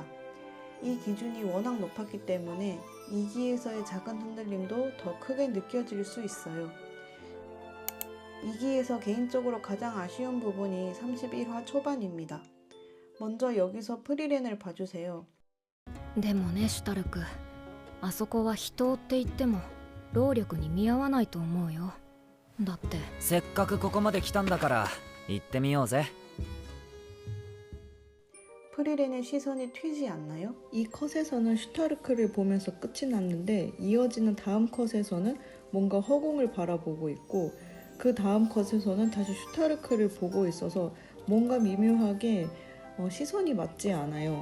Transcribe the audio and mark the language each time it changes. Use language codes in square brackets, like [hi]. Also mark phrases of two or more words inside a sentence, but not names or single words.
[ko] 이 기준이 워낙 높았기 때문에 2기에서의 작은 흔들림도 더 크게 느껴질 수 있어요. 2기에서 개인적으로 가장 아쉬운 부분이 31화 초반입니다. 먼저 여기서 프리랜을 봐주세요. [ja] でもねシュタルク、あそこは人って言っても労力に見合わないと思うよ。だってせっかくここまで来たんだから行ってみようぜ。 [ko] 프리랜의 시선이 튀지 않나요? 이 컷에서는 슈타르크를 보면서 끝이 났는데 이어지는 다음 컷에서는 뭔가 허공을 바라보고 있고 그 다음 컷에서는 다시 슈타르크를 보고 있어서 뭔가 미묘하게 시선이 맞지 않아요.